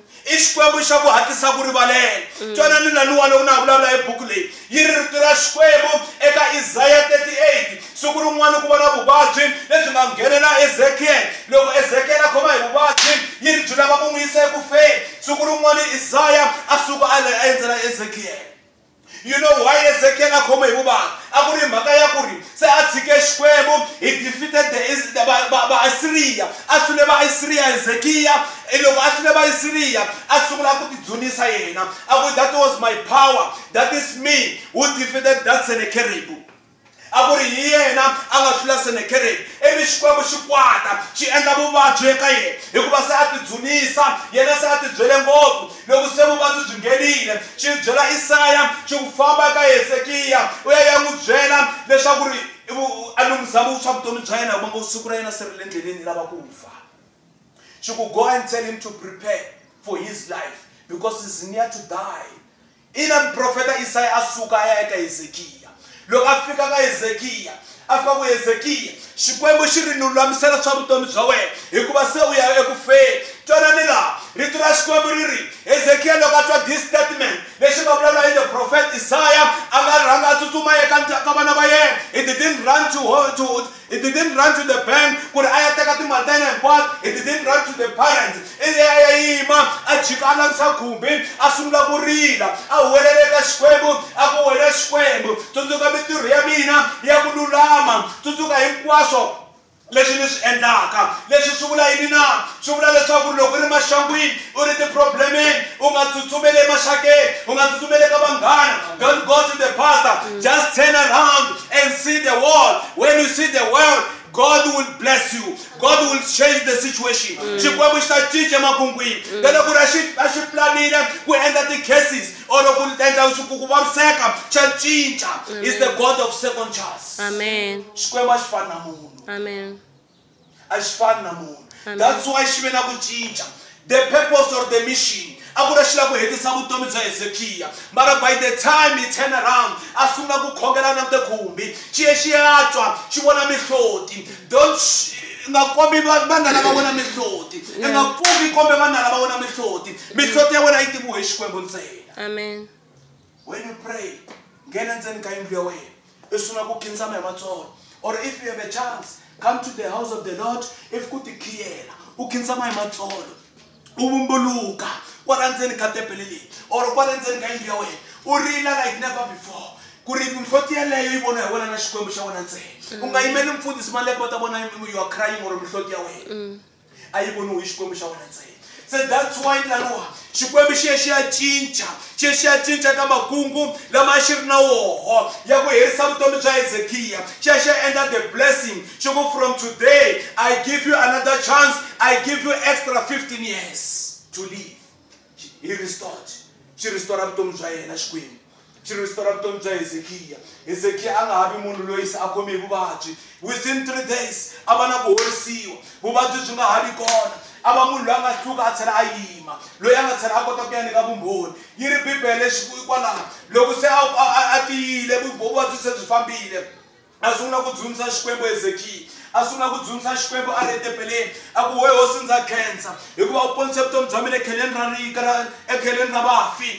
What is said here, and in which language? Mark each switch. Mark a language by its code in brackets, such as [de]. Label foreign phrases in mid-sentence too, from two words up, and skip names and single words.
[ts] I Xikwembu xa ku hatlisa ku rivalela. Twanani laniwa lowu na vulavula hi buku leyi yi ri rito ra Xikwembu eka Isaiah 38 siku rin'wana ku va na vuvabyi lebyi nga nghenela Ezekiel. Loko Ezekiel a khoma hi vuvabyi yi ri byi lava ku n'wi yisa ekufeni. Siku rin'wana Isaiah a suka a endzela Ezekiel. [en] You know why [ts] Ezekiel a khoma hi vuvabyi? A ku ri mhaka ya ku ri se a tshike Xikwembu, [en] he defeated the va-Asiriya. [ts] A hlule va-Asiriya Hezekiya. Loko a hlule va-Asiriya a sungula ku tidzunisa yena. A ku [en] that was my power, that is me who defeated that Sennacherib. [ts] A ku ri hi yena a nga hlula Sennacherib. Ivi Xikwembu xi kwata xi endla vuvabyi eka yena hikuva se a tidzunisa yena se a tibyele ngopfu. Loko se vuvabyi byi nghenile xi byela Isaya xi ku famba eka Hezekiya u ya n'wi byela leswaku ri a lunghisama swa vutomi bya yena hikuva siku ra yena se ri le ndleleni lava ku fa. Xi ku [en] go and tell him to prepare for his life because he's near to die. [ts] Ina profeta Isaya a suka a ya eka Hezekiya. Loko a fika ka Hezekiya a fika ku Hezekiya Xikwembu xi ri ni lulamisela swa vutomi bya wena hikuva se u ya ekufeni. Twanani laha rito ra Xikwembu ri ri Hezekiya loko a twa [en] this statement [ts] lexi nga vulavula hi [en] the prophet Isaiah [ts] a nga rhanga a tsutsuma eka vana va yena. [en] He didn't run to the bank [ts] ku ri a ya teka timali ta yena hinkwato. [en] He didn't run to the parents. [ts] I ya yima a jika a langisa khumbi a sungula ku rila a huwelela eka Xikwembu a ku wena Xikwembu tsundzuka mitirho ya mina ya ku lulama, tsundzuka hinkwaswo leswi ni swi endlaka. Leswi swi vula yini na? Swi vula leswaku loko u ri maxangwini u ri ti-problemeni u nga tsutsumeli emaxakeni, u nga tsutsumeli ka vanghana. [en] Don't go to the pastor, just turn around and see the world. When you see the world, God will bless you. God will change the situation. Xikwembu xi ta cinca emakun'wini. Loko a xi planile ku endla ti-cases or ku endla ku vaviseka xa cinca. Is the God of second chance. Amen. [ts] Xikwembu a xi fani na munhu. Amen. A xi fani na munhu. [en] That's why [ts] xi ve na ku cinca. [en] The purpose or the mission [ts] a ku ri xi lava ku hetisa vutomi bya Hezekiya. Mara [en] by the time he turn around [ts] a sungula ku khongela na tikhumbi xi ye xi ya twa xi vona mihloti. Don't nga kombi vanhu lava vona mihloti. Nga pfuki kombe vanhu lava vona mihloti. Mihloti ya wena yi tiviwe hi Xikwembu ntsena. Amen. [en] When you pray [ts] nghena ndzeni ka yindlu ya wena i sungula ku khinsama hi matsolo. [en] Or if you have a chance, come to the house of the Lord. [ts] If ku tikhiyela u khinsama hi matsolo u vumbuluka kwala ndzeni ka tempele leyi or kwala ndzeni ka yindlu ya wena u rila [en] like never before [ts] ku ri mihloti yaleyo yi vona hi wena na Xikwembu xa wena ntsena. U nga yimeli mfundhisi mali leko va ta vona [en] you are crying [ts] or mihloti ya wena a yi voniwi hi Xikwembu xa wena ntsena. [en] So that's why [ts] laniwa Xikwembu xi ye xi ya cinca ka makungu lama a xi ri na woho ya ku herisa vutomi bya Hezekiya. Xi ya xi ya endla [en] the blessing [ts] xi ku [en] from today I give you another chance, I give you extra 15 years to live. He restored. [ts] Xi restore vutomi bya yena Xikwembu. Xi restore vutomi bya Hezekiya. Hezekiya a nga ha vi munhu loyi se a khome hi vuvabyi. Within 3 days a va na ku horisiwa. Vuvabyi byi nga ha vi kona. A va munhu loyi a nga hluka a tlhela a yima, loyi a nga tlhela a kota ku ya nyika vumbhoni. Yi ri Bibele lexi kwalaho loko se a tiyile vuvabyi se byi fambile a sungula ku dzunisa Xikwembu Hezekiya. A sungula ku dzunisa Xikwembu a ri etempeleni a ku we hosi ndza khensa hikuva u ponise vutomi bya mina ekheleni ra rika ekheleni ra vafi.